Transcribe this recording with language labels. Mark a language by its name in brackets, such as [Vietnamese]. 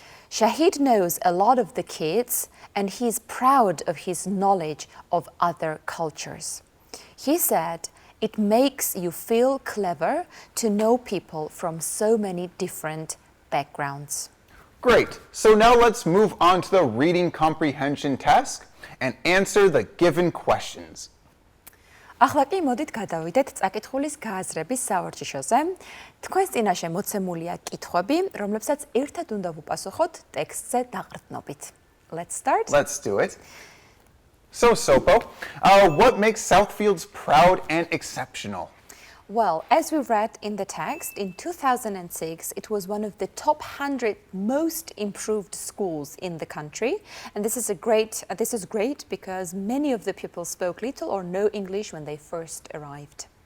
[English] Shahid knows a lot of the kids, and he's proud of his knowledge of other cultures. He said, "It makes you feel clever to know people from so many different backgrounds." Great. So now let's move on to the reading comprehension task and answer the given questions. [Georgian] ახლა კი მოდით გადავიდეთ წაკითხulis გააზრების საوارჯიშოზე. თქვენს წინაშე მოცემულია კითხვები, რომლებსაც ერთად უნდა ვუპასუხოთ ტექსტზე დაყრდნობით. [English] Let's start. Let's do it. So, Sopo, what makes Southfields proud and exceptional? Well, as we read in the text, in 2006, it was one of the top 100 most improved schools in the country. And this is great because many of the pupils spoke little or no English when they first arrived.